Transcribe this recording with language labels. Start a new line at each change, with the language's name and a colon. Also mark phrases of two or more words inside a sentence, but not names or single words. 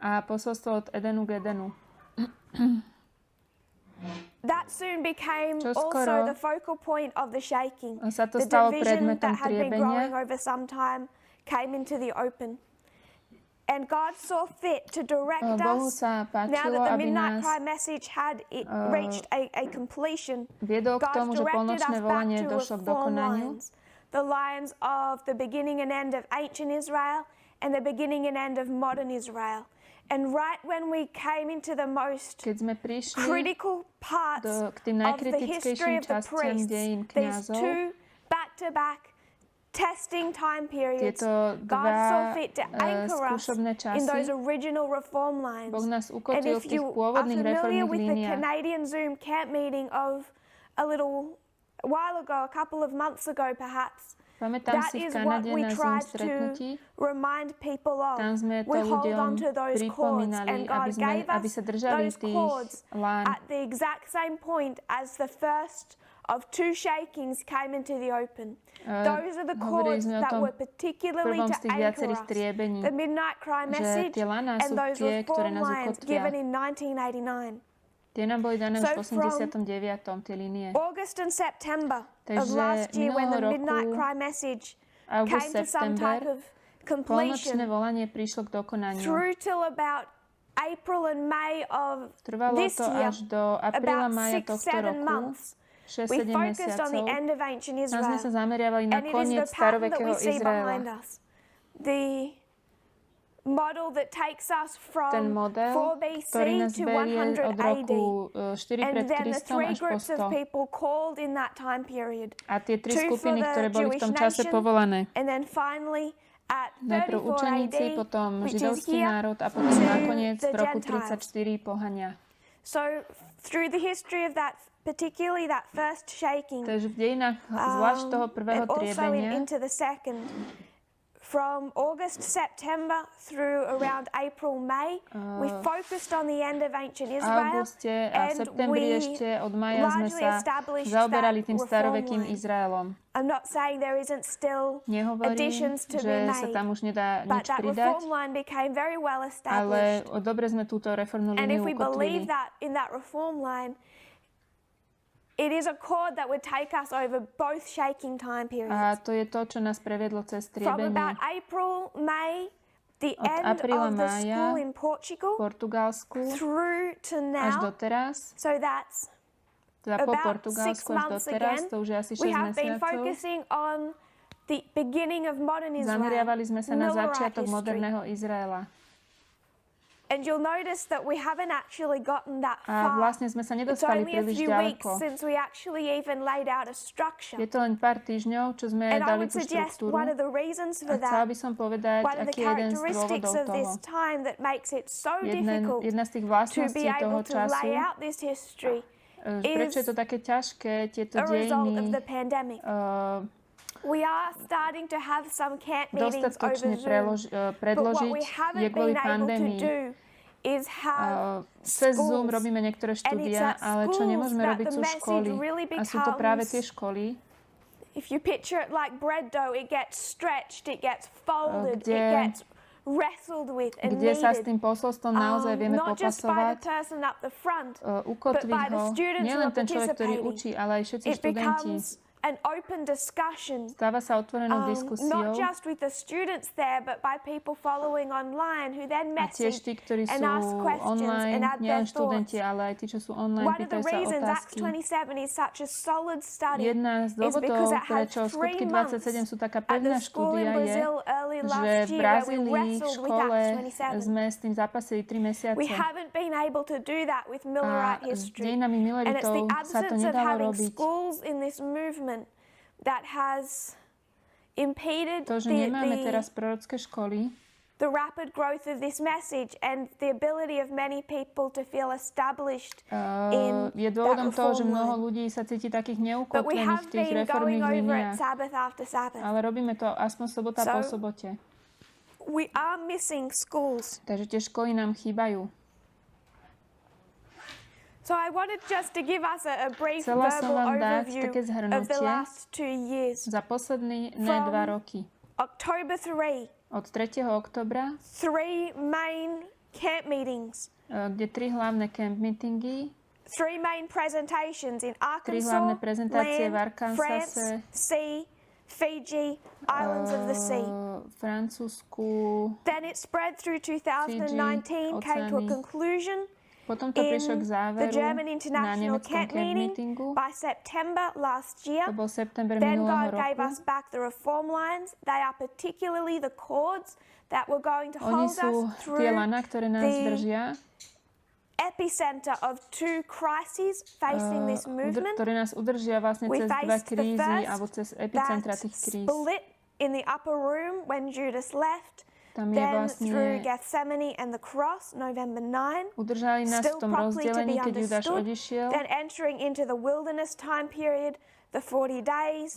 Slovak: A posolstvo od Edenu k Edenu.
English: That soon became
Slovak: Čoskoro
English: also the focal point of the shaking.
Slovak: sa to
English: The
Slovak: stalo
English: division
Slovak: predmetom
English: that had been growing
Slovak: triebenia.
English: over some time came into the open. And God saw fit to direct
Slovak: Bohu
English: us,
Slovak: sa
English: now
Slovak: páčilo,
English: that the
Slovak: aby
English: midnight
Slovak: nás
English: cry message had reached a completion.
Slovak: viedol k tomu,
English: God's
Slovak: že
English: directed
Slovak: polnočné
English: us back
Slovak: volanie
English: to
Slovak: došlo k
English: reform
Slovak: dokonaniu.
English: lines. The lines of the beginning and end of ancient Israel and the beginning and end of modern Israel. And right when we came into the most
Slovak: Keď sme prišli
English: critical parts
Slovak: k tým
English: of the history
Slovak: najkritickejším
English: of the
Slovak: častiam
English: priests,
Slovak: dejín
English: these
Slovak: kňazov,
English: two back-to-back testing time periods,
Slovak: tieto
English: God saw fit to anchor us
Slovak: skúšobné
English: in those
Slovak: časy,
English: original reform lines.
Slovak: Boh nás
English: And
Slovak: ukotvil
English: if
Slovak: v tých
English: you are
Slovak: pôvodných
English: familiar
Slovak: reformných
English: with the
Slovak: líniách.
English: Canadian Zoom camp meeting of a while ago, a couple of months ago perhaps,
Slovak: Pamätám
English: that
Slovak: si v
English: is what
Slovak: Kanade
English: we
Slovak: na Zoom
English: tried to
Slovak: stretnutí,
English: remind people of.
Slovak: tam sme to
English: We hold
Slovak: ľuďom
English: on to those cords, and
Slovak: pripomínali,
English: God gave
Slovak: aby
English: us
Slovak: sa držali
English: those
Slovak: tých
English: cords
Slovak: lán.
English: at the exact same point as the first of 2 shakings came into the open. Those are the
Slovak: Hovorili
English: cords
Slovak: sme o
English: that
Slovak: tom
English: were particularly
Slovak: prvom
English: to
Slovak: z tých
English: anchor
Slovak: viacerých
English: us.
Slovak: triebení,
English: The Midnight Cry
Slovak: že
English: message
Slovak: tie laná
English: and
Slovak: sú
English: those
Slovak: tie, ktoré
English: reform
Slovak: nás
English: lines
Slovak: ukotvia.
English: given in 1989.
Slovak: Tie nám boli dané už v
English: So from
Slovak: 89. tie línie.
English: August and September of
Slovak: Takže
English: last year, when the
Slovak: minulého
English: Midnight
Slovak: roku,
English: Cry message
Slovak: august,
English: came to some type
Slovak: september,
English: of
Slovak: polnočné
English: completion,
Slovak: volanie prišlo k dokonaniu.
English: through till about April and May of
Slovak: Trvalo
English: this
Slovak: to
English: year,
Slovak: až do apríla,
English: about
Slovak: mája
English: 6,
Slovak: tohto
English: 7
Slovak: roku,
English: months, we
Slovak: 6-7
English: focused on the
Slovak: mesiacov.
English: end of ancient
Slovak: Tam sme sa
English: Israel.
Slovak: zameriavali na
English: And it is
Slovak: koniec
English: the pattern that
Slovak: starovekého
English: we see behind
Slovak: Izraela.
English: us. The model that takes us
Slovak: Ten
English: from
Slovak: model,
English: 4
Slovak: ktorý
English: BC
Slovak: nás
English: to
Slovak: berie
English: 100
Slovak: od
English: AD.
Slovak: roku 4
English: And
Slovak: pred
English: then the
Slovak: Kristom
English: 3
Slovak: až po
English: groups of
Slovak: 100.
English: people called in that time period.
Slovak: A tie 3
English: Two for
Slovak: skupiny,
English: the
Slovak: ktoré boli v tom
English: Jewish
Slovak: čase
English: nation,
Slovak: povolané.
English: And then finally at
Slovak: Najprv
English: 34
Slovak: učeníci,
English: AD,
Slovak: potom
English: which is
Slovak: židovský
English: here,
Slovak: národ a potom
English: to
Slovak: nakoniec
English: the
Slovak: v roku
English: Gentiles.
Slovak: 34 pohania.
English: So through the history of that, particularly that first shaking,
Slovak: Takže v dejinách, zvlášť toho prvého
English: and also
Slovak: triebenia,
English: into the second, from August, September through around April, May, we focused on the end of ancient
Slovak: v
English: Israel,
Slovak: auguste a v
English: and
Slovak: septembri
English: we
Slovak: ešte od maja sme
English: largely
Slovak: sa
English: established
Slovak: zaoberali
English: that
Slovak: tým
English: reform
Slovak: starovekým
English: line.
Slovak: Izraelom.
English: I'm not saying there isn't still
Slovak: Nehovorím,
English: additions to be
Slovak: že sa
English: made,
Slovak: tam už nedá
English: but
Slovak: nič
English: that
Slovak: pridať,
English: reform line became very well
Slovak: ale
English: established.
Slovak: dobre sme túto reformnú
English: And
Slovak: líniu
English: if we
Slovak: ukotvili.
English: believe that in that reform line, it is a cord that would take us over both shaking time
Slovak: A
English: periods.
Slovak: to je to, čo nás previedlo cez
English: From
Slovak: triebenie.
English: about April, May, the
Slovak: Od
English: end
Slovak: apríla,
English: of the
Slovak: mája
English: school in Portugal,
Slovak: v Portugalsku
English: through to
Slovak: až
English: now.
Slovak: doteraz,
English: So that's
Slovak: teda po
English: about 6
Slovak: Portugalsku až
English: months
Slovak: doteraz,
English: again.
Slovak: to už je asi
English: We
Slovak: 6
English: have been
Slovak: mesiacov.
English: focusing on the beginning of modern Israel,
Slovak: Zameriavali sme sa na
English: Millerite
Slovak: začiatok
English: history.
Slovak: moderného Izraela.
English: And you'll notice that we haven't actually gotten that
Slovak: A
English: far.
Slovak: vlastne sme sa
English: It's
Slovak: nedostali
English: only a
Slovak: príliš
English: few weeks
Slovak: ďaleko.
English: since we actually even laid out a structure.
Slovak: Je to len pár týždňov, čo sme
English: And I
Slovak: dali
English: would
Slovak: tú
English: suggest
Slovak: štruktúru.
English: one of the reasons for
Slovak: A chcela
English: that,
Slovak: by som povedať,
English: one of the
Slovak: aký je jeden z
English: characteristics
Slovak: dôvodov
English: of
Slovak: toho.
English: this time that makes it so difficult
Slovak: Jedna z tých
English: to
Slovak: vlastností
English: be
Slovak: toho
English: able to
Slovak: času,
English: lay out this history
Slovak: prečo je to také ťažké, tieto
English: a result of
Slovak: dejiny
English: the pandemic. We are starting to have some camp meetings over
Slovak: dostatočne
English: Zoom, but what
Slovak: predložiť,
English: we
Slovak: je
English: haven't
Slovak: kvôli
English: been able to
Slovak: pandémii.
English: do is have
Slovak: Cez Zoom
English: schools.
Slovak: robíme niektoré
English: And it's
Slovak: štúdia,
English: at
Slovak: ale čo
English: schools
Slovak: nemôžeme
English: that
Slovak: robiť
English: the
Slovak: sú
English: message
Slovak: školy.
English: really
Slovak: A sú to práve tie
English: becomes-
Slovak: školy,
English: If you picture it like bread dough, it gets stretched, it gets folded, it
Slovak: kde-
English: gets wrestled with and
Slovak: kde sa s
English: kneaded.
Slovak: tým posolstvom naozaj vieme
English: Not just by the
Slovak: popasovať,
English: person up the front,
Slovak: ukotviť
English: by the
Slovak: ho.
English: students who
Slovak: Nielen
English: are
Slovak: ten človek, ktorý
English: participating.
Slovak: učí, ale aj všetci
English: it
Slovak: študenti.
English: becomes an open discussion,
Slovak: Stáva sa otvorenou diskusiou.
English: not just with the students there, but by people following online who then
Slovak: A tiež
English: message
Slovak: tí, ktorí
English: and
Slovak: sú
English: ask questions
Slovak: online,
English: and add
Slovak: nielen
English: their
Slovak: študenti,
English: thoughts.
Slovak: ale aj tí, čo sú online,
English: One of the
Slovak: pýtajú sa
English: reasons Acts
Slovak: otázky.
English: 27 is such a solid study
Slovak: Jedna z
English: is because
Slovak: dôvodov,
English: it had
Slovak: prečo
English: 3
Slovak: skutky
English: months
Slovak: 27 sú taká
English: at the
Slovak: pevná
English: school in
Slovak: štúdia, je,
English: Brazil early started
Slovak: že
English: last
Slovak: v
English: year where we
Slovak: Brazílii v
English: wrestled with
Slovak: škole
English: Acts 27.
Slovak: sme s tým zápasili 3 mesiace.
English: We haven't been able to do that with
Slovak: A
English: Millerite
Slovak: s
English: history.
Slovak: dejinami
English: And it's the
Slovak: Milleritov sa to
English: absence of
Slovak: nedalo
English: having
Slovak: robiť.
English: schools in this movement that has impeded
Slovak: To, že nemáme teraz prorocké školy,
English: the rapid growth of this message and the ability of many people to feel established in
Slovak: je
English: that
Slovak: dôvodom toho, že
English: reform
Slovak: mnoho
English: line.
Slovak: ľudí sa cíti takých
English: But we
Slovak: neukotvených
English: have
Slovak: v tých
English: been going
Slovak: reformných
English: over
Slovak: líniách.
English: it Sabbath after Sabbath.
Slovak: Ale robíme to aspoň sobota po
English: So-
Slovak: sobote.
English: We are missing schools.
Slovak: Takže tie školy nám chýbajú.
English: So I wanted just to give us a brief
Slovak: Chcela som
English: verbal
Slovak: vám dať
English: overview
Slovak: také
English: of the
Slovak: zhrnutie
English: last 2 years.
Slovak: za posledné
English: From
Slovak: 2 roky.
English: October 3,
Slovak: Od 3. oktobra,
English: 3 main camp meetings,
Slovak: kde 3 hlavné
English: camp meetingy, 3 main presentations in
Slovak: 3 hlavné
English: Arkansas,
Slovak: prezentácie v
English: land, France,
Slovak: Arkansase,
English: sea, Fiji, islands of the sea.
Slovak: Francúzsku.
English: Then it spread through 2019, came to a
Slovak: oceány.
English: conclusion
Slovak: Potom to
English: in
Slovak: prišlo k
English: the
Slovak: záveru
English: German
Slovak: na
English: International
Slovak: nemeckom
English: Camp
Slovak: camp
English: meeting
Slovak: meetingu.
English: by September last year.
Slovak: To bol september
English: Then
Slovak: minulého
English: God gave
Slovak: roku.
English: us back the reform lines. They are particularly the cords that were going to
Slovak: Oni
English: hold
Slovak: sú
English: us
Slovak: tie
English: through
Slovak: lana, ktoré nás
English: the
Slovak: držia,
English: epicenter of 2 crises facing this movement.
Slovak: ktoré nás udržia vlastne
English: We
Slovak: cez 2
English: faced the
Slovak: krízy
English: first
Slovak: alebo cez epicentra
English: that
Slovak: tých kríz.
English: split in the upper room when Judas left.
Slovak: Tam je
English: Then through
Slovak: vlastne,
English: Gethsemane and the cross, November 9.
Slovak: udržali nás v
English: Still
Slovak: tom
English: properly to
Slovak: rozdelení,
English: be
Slovak: keď Judáš
English: understood.
Slovak: odišiel.
English: Then entering into the wilderness time period, the 40 days.